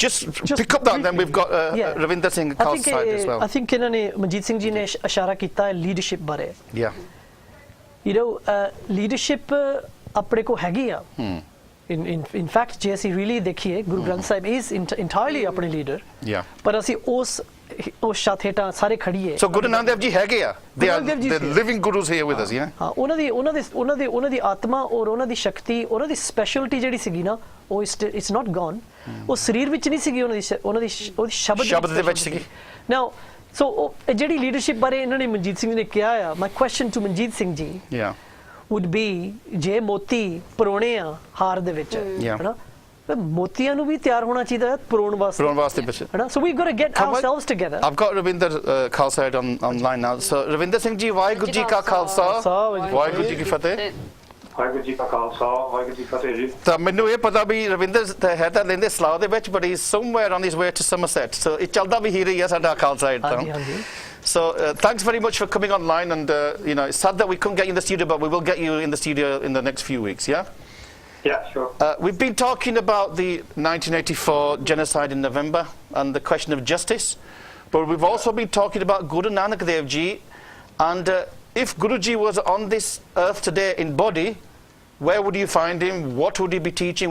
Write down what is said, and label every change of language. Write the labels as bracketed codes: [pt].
[en] Just pick up that, then we've got Ravinder Singh Khalsa as well. [pa] I think ਇਹਨਾਂ ਨੇ ਮਨਜੀਤ ਸਿੰਘ ਜੀ ਨੇ ਇਸ਼ਾਰਾ ਕੀਤਾ ਹੈ ਲੀਡਰਸ਼ਿਪ ਬਾਰੇ। [en] Yeah. [pa] You know, ਲੀਡਰਸ਼ਿਪ ਆਪਣੇ ਕੋ ਹੈਗੀ ਆ। [en] In fact, [pa] ਜੇ ਅਸੀਂ really ਦੇਖੀਏ, ਗੁਰੂ ਗ੍ਰੰਥ ਸਾਹਿਬ [en] is entirely [pa] ਆਪਣੇ ਲੀਡਰ। [en] Yeah. [pa] ਪਰ ਅਸੀਂ ਉਸ ਛੱਤ ਹੇਠਾਂ ਸਾਰੇ ਖੜੀਏ। [en] So Guru Nanak Dev Ji [pa] ਹੈਗੇ ਆ, [en] they are Guru Nanak Dev Ji the [pa] ਸੀ। [en] living gurus here with us, yeah. [pa] ਹਾਂ, ਉਹਨਾਂ ਦੀ ਆਤਮਾ ਔਰ ਉਹਨਾਂ ਦੀ ਸ਼ਕਤੀ, ਉਹਨਾਂ ਦੀ ਸਪੈਸ਼ਲਿਟੀ ਜਿਹੜੀ ਸੀਗੀ ਨਾ, ਉਹ [en] It's not gone. [pa] ਉਹ ਸਰੀਰ ਵਿੱਚ ਨਹੀਂ ਸੀਗੀ, ਉਹਦੀ ਸ਼ਬਦ ਸ਼ਬਦ ਦੇ ਵਿੱਚ ਸੀਗੀ। [en] Now, [pa] ਸੋ ਉਹ ਜਿਹੜੀ ਲੀਡਰਸ਼ਿਪ ਬਾਰੇ ਇਹਨਾਂ ਨੇ ਮਨਜੀਤ ਸਿੰਘ ਜੀ ਨੇ ਕਿਹਾ ਆ, [en] my question to [pa] Manjeet Singh ji [en] Yeah. would be [pa] ਜੇ ਮੋਤੀ ਪਰੋਣੇ ਆ ਹਾਰ ਦੇ ਵਿੱਚ [en] Yeah. [pa] ਹਨਾ, ਤਾਂ ਮੋਤੀਆਂ ਨੂੰ ਵੀ ਤਿਆਰ ਹੋਣਾ ਚਾਹੀਦਾ ਹੈ ਪਰੋਣ ਵਾਸਤੇ ਪਰੋਣ ਵਾਸਤੇ ਪਿੱਛੇ। ਹਨਾ, [en] so we've got to get Come on. ourselves together. I've got Ravinder Khalsa online now. [pa] So Ravinder Singh ji, Waheguru ji ਕਾ ਖਾਲਸਾ, ਵਾਹਿਗੁਰੂ ਜੀ ਕੀ ਫਤਿਹ। ਵਾਹਿਗੁਰੂ ਜੀ ਕਾ ਖਾਲਸਾ, ਵਾਹਿਗੁਰੂ ਜੀ ਕੀ ਫਤਿਹ ਜੀ। ਤਾਂ ਮੈਨੂੰ ਇਹ ਪਤਾ ਵੀ ਰਵਿੰਦਰ ਹੈ ਤਾਂ ਲੈਂਦੇ ਸਲਾਹ ਦੇ ਵਿੱਚ, [en] but he's somewhere on his way to Somerset. [pa] So ਇਹ ਚੱਲਦਾ ਵੀ ਹੀ ਰਹੀ ਹੈ ਸਾਡਾ ਖਾਲਸਾ ਏਡ ਹਾਂਜੀ ਤਾਂ। ਹਾਂਜੀ [en] So thanks very much for coming online, and you know, it's sad that we couldn't get you in the studio, but we will get you in the studio in the next few weeks, yeah? Yeah, sure. We've been talking about the 1984 genocide in November and the question of justice, but we've also been talking about Guru Nanak Dev Ji, and if Guruji was on this earth today in body, where would you find him? What would he be teaching?